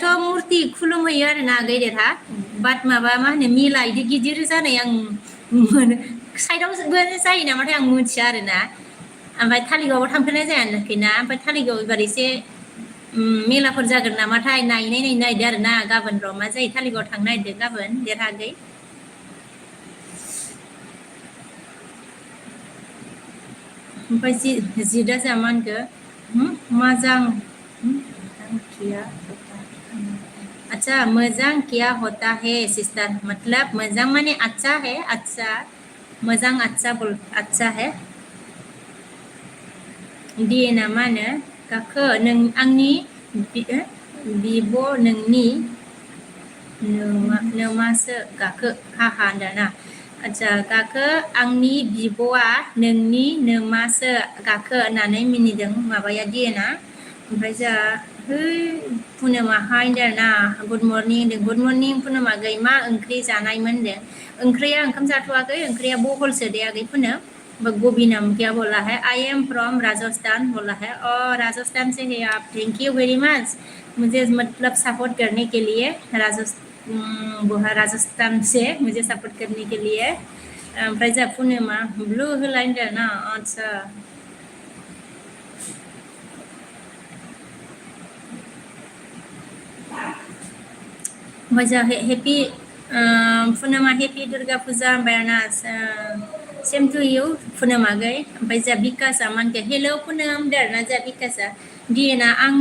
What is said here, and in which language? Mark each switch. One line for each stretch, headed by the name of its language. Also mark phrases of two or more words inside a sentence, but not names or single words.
Bodo: मुर्ति खुलुमहैयो आरोना आगै देरहा बाट माबा मा होनो मेला इदि गिदिर जानाय आं साइडआवबो जायो नामाथाय आं मिथिया आरोना ओमफ्राय थालिगावआव थांफेरनाय जायाखैना ओमफ्राय थालिगाव एबार एसे मेलाफोर जागोन नामाथाय नायनो नागिरदों आरोना गाबोन र' मा जायो थालिगावआव थांनो नागिरदों गाबोन देरहागै ओमफ्राय जिदा जोंहा मा होनखो मोजां
Hindi: अच्छा मजां क्या होता है सिस्टर मतलब मजां माने अच्छा है अच्छा मजां अच्छा है
Bodo: DN मा होनो गाखो नों आंनि बिब' नोंनि नोमासो गाखो हाहा होनदोंना आच्छा गाखो आंनि बिब'आ नोंनि नोमासो गाखो होननानै मिनिदों माबाया DN आ ओमफ्राय जोंहा पुनोमा हाय होनदोंना
English: good morning
Bodo: पुनोमा गै मा ओंख्रि जानायमोन होनदों ओंख्रिया ओंखाम जाथ'वाखै ओंख्रिया बहलसो दे आगै पुनो गोबिना
Hindi: क्या बोला है
English: I am from Rajasthan
Hindi: बोला है और राजस्थान से है आप
English: thank you very much
Hindi: मुझे मतलब सपोर्ट करने के लिए राजस्थान से मुझे सपोर्ट करने के लिए
Bodo: ओमफ्राय जोंहा पुनोमा ब्लू होलाय होनदों ना आच्छा ओमफ्राय जोंहा हेपि पुनोमा हेपि दुर्गा फुजा होनबाय
English: same to you
Bodo: पुनोमा गै ओमफ्राय जोंहा बिकासआ मा होनखो हेलौ पुनम होनदों आरोना जोंहा बिकासआ DN आ